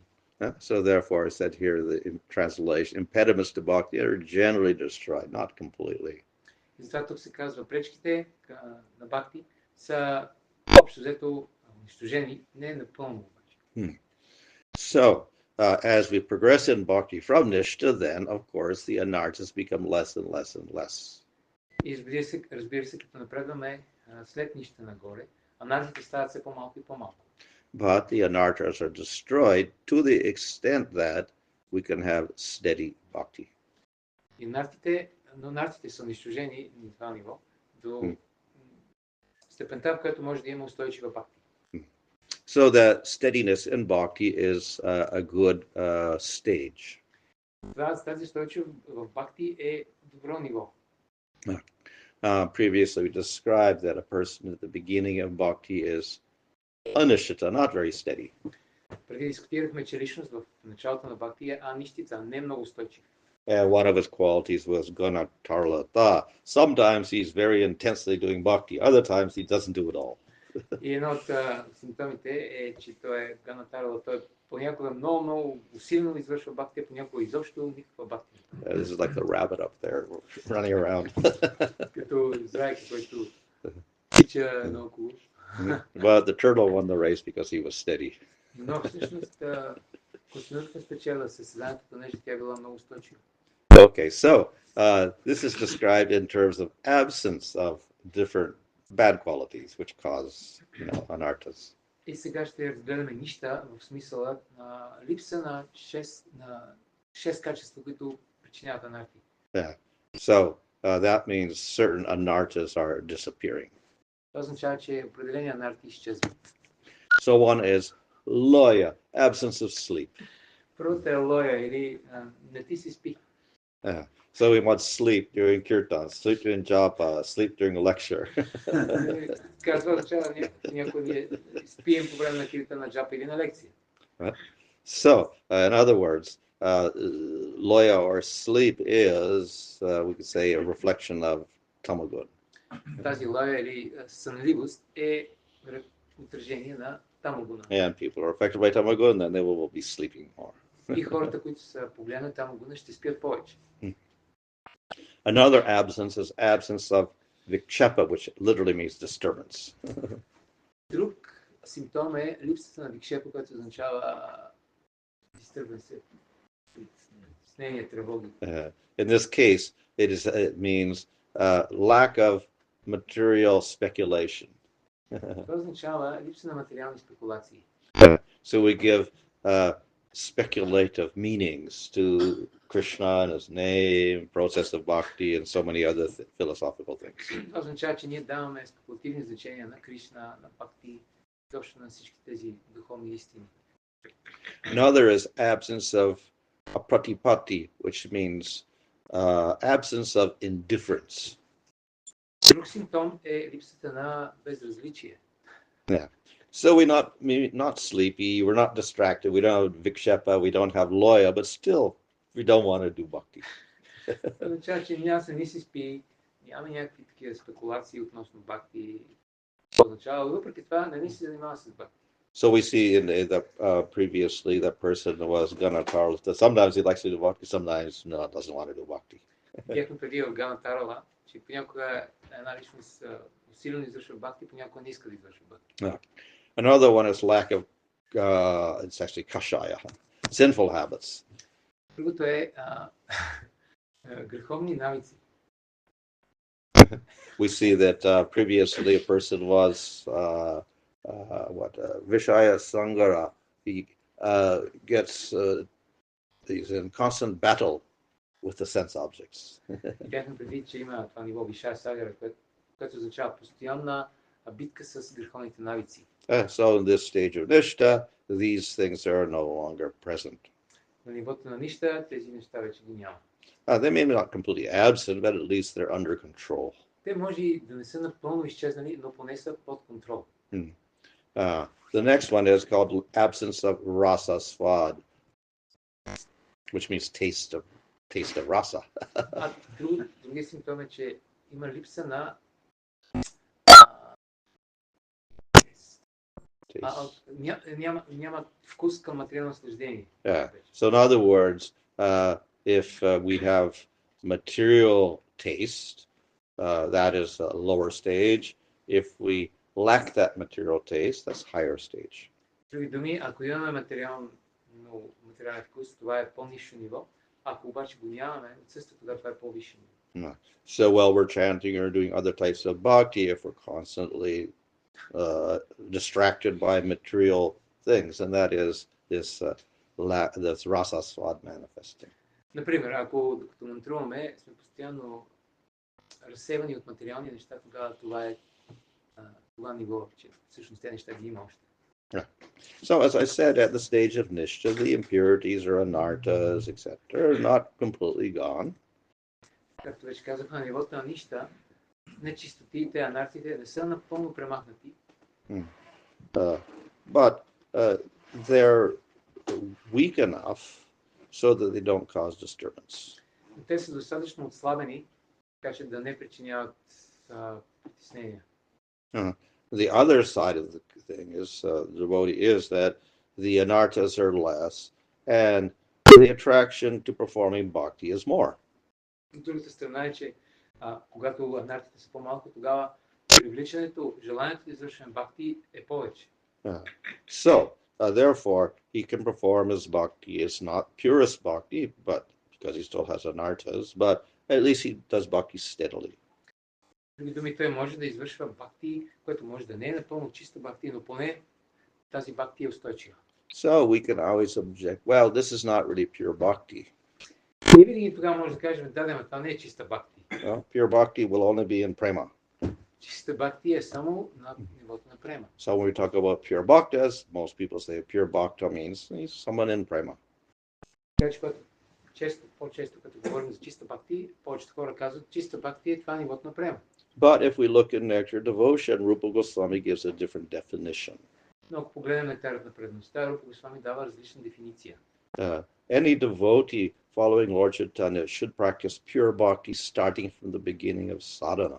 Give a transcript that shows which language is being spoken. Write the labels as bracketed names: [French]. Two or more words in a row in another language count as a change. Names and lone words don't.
[English] So therefore, I said here, the translation, impediments to bhakti are generally destroyed, not completely. [Bulgarian] И затова тук се казва, пречките на бхакти са общо взето унищожени, не напълно обаче. [English] So, as we progress in bhakti from Nishta, then, of course, the anarthas become less and less and less. [Bulgarian] И разбира се, като напредваме след нища нагоре, анартите стават все по-малко и по-малко. [English] But the anarthas are destroyed to the extent that we can have steady bhakti. [Bulgarian] И анартите са унищожени на това ниво до степента, в която може да има устойчива бхакти. [English] So that steadiness in bhakti is a good stage. [Bulgarian] Тази устойчивост в бхакти е добро ниво. [English] Previously, we described that a person at the beginning of bhakti is anishita, not very steady. [Bulgarian] Преди дискутирахме, че личност в началото на бхакти е аништита, не много устойчив. [English] And one of his qualities was ganatarlata. Sometimes he's very intensely doing bhakti, other times he doesn't do it all. [Bulgarian] И едно от симптомите е, че той е ганатарла, той понякога много усилено извършва бхакти, понякога изобщо никаква бхакти. [English] This is like the rabbit up there running around. [Bulgarian] Като зайка, който тича наоколо. [English] But the turtle won the race because he was steady. [Bulgarian] Но всъщност костенурката спечела състезанието, понеже тя била много устойчива. [English] Okay, so this is described in terms of absence of different bad qualities which cause, anarthas. [Bulgarian] И сега ще разгледаме нища в смисъла на липса на 6 качества, които причиняват анарти. [English] Yeah. So that means certain anarthas are disappearing. [Bulgarian] Това означава, че определени анарти изчезват. [English] So one is loya, absence of sleep. [Bulgarian] Първото е лоя или не ти си спи. [English] Yeah. So we want sleep during kirtan, sleep during japa, sleep during a lecture. [Bulgarian] Казва означава някой ние спием по време на киртана, на джапа или на лекция. [English] So, in other words, loya or sleep is, we could say, a reflection of tamagun. [Bulgarian] Тази лоя или сънливост е отражение на тамагуна. [English] And people are affected by tamagun, then they will be sleeping more. [Bulgarian] И хората, които са повлияни на тамагуна, ще спят повече. [English] Another absence is absence of vikshepa, which literally means disturbance. [Bulgarian] Друг симптом е липсата на викшепа, което означава disturbance, снение, тревоги. [English] In this case, it means lack of material speculation. [Bulgarian] Това означава липса на материални спекулации. [English] So we give speculative meanings to Krishna and his name, process of bhakti, and so many other philosophical things. [Bulgarian] Това означава, че ние даваме спекулативни значения на Кришна, на бхакти, точно на всички тези духовни истини. [English] Another is absence of apratipatti, which means absence of indifference. [Bulgarian] Друг симптом е липсата на безразличие. [English] Yeah. So we're not sleepy, we're not distracted, we don't have vikshepa, we don't have loya, but still we don't want to do bhakti. [Bulgarian] Означава, че не си спи, няма някакви такива спекулации относно бхакти. Означава, въпреки това, не ни се занимава с бхакти. [English] So we see in the previously that person was Ganatarla. Sometimes he likes to do bhakti, sometimes no, doesn't want to do bhakti. [Bulgarian] Видяхме преди в Гана Тарала, че понякога една личност усилено извършва бхакти, понякога не иска да извършва бхакти. [English] Another one is lack of, it's actually kashaya, sinful habits. [Bulgarian] Другото е греховни навици. [English] We see that previously a person was Vishaya Sangara. He he's in constant battle with the sense objects. [Bulgarian] Видяхме преди, че има това ниво Вишая Сагара, което означава постоянна битка с греховните навици. [English] So in this stage of Nistha, these things are no longer present. [Bulgarian] На нивото на Нища тези неща вече ги няма. [English] They may not completely absent, but at least they're under control. [Bulgarian] Те може и да не са напълно изчезнали, но поне са под контрол. [English] The next one is called absence of [Sanskrit] rasa swad, [English] which means taste of rasa. [Bulgarian] Другия симптом е, че има липса на няма вкус към материално наслаждение. [English] So in other words, if we have material taste, that is a lower stage. If we lack that material taste, that's higher stage. [Bulgarian] Други думи, ако имаме материален вкус, това е по-ниско ниво. Ако обаче го нямаме, отсъства, тогава това е по-висше ниво. [English] So while we're chanting or doing other types of bhakti, if we're constantly distracted by material things, and that is this [Sanskrit] rasa swad [English] manifesting. [Bulgarian] Например, ако докато мантруваме, сме постоянно разсевани от материални неща, тогава това е това ниво, че всъщност тези неща ги има още. [English] So as I said, at the stage of Nistha, the impurities or anartas, etc., are not completely gone. [Bulgarian] Както вече казах, на нивото на Нища, нечистотите, анартите не са напълно премахнати. [English] But they're weak enough so that they don't cause disturbance. [Bulgarian] Те са достатъчно отслабени, така че да не причиняват притеснения. [English] The other side of the thing is, the devotee is that the anartas are less and the attraction to performing bhakti is more. [Bulgarian] Другата страна е, че когато анартите са по-малко, тогава привличането, желанието да извършваме бхакти е повече. [English] So, therefore, he can perform his bhakti. It's not purest bhakti, but because he still has anartas, but at least he does bhakti steadily. [Bulgarian] Други думи, той може да извършва бхакти, което може да не е напълно чиста бхакти, но поне тази бхакти е устойчива. [English] So we can always object, well, this is not really pure bhakti. [Bulgarian] И винаги тогава може да кажем, да, това не е чиста бхакти. [English] Pure bhakti will only be in prema. [Bulgarian] Чиста бхакти е само на нивото на према. [English] So when we talk about pure bhaktas, most people say pure bhakta means someone in prema. [Bulgarian] Така че по-често като говорим за чиста бхакти, повечето хора казват, чиста бхакти е това нивото на према. [English] But if we look in Nectar Devotion, Rupa Goswami gives a different definition. [Bulgarian] Но ако погледнем нектарът на преданността, Рупа Госвами дава различна дефиниция. [English] Any devotee following Lord Chaitanya should practice pure bhakti starting from the beginning of sadhana.